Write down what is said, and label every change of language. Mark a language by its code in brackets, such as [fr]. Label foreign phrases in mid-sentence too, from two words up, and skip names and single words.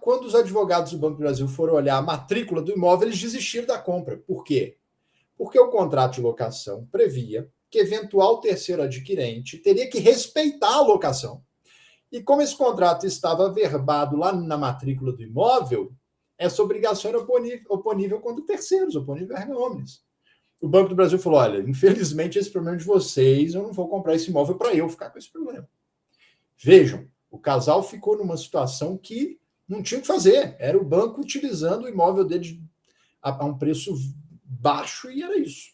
[pt] Quando os advogados do Banco do Brasil foram olhar a matrícula do imóvel, eles desistiram da compra. Por quê? Porque o contrato de locação previa que eventual terceiro adquirente teria que respeitar a locação. E como esse contrato estava averbado lá na matrícula do imóvel, essa obrigação era oponível contra terceiros, oponível [la] erga omnes. [pt] O Banco do Brasil falou, olha, infelizmente esse problema é de vocês, eu não vou comprar esse imóvel para eu ficar com esse problema. Vejam, o casal ficou numa situação que não tinha o que fazer, era o banco utilizando o imóvel dele a um preço baixo e era isso.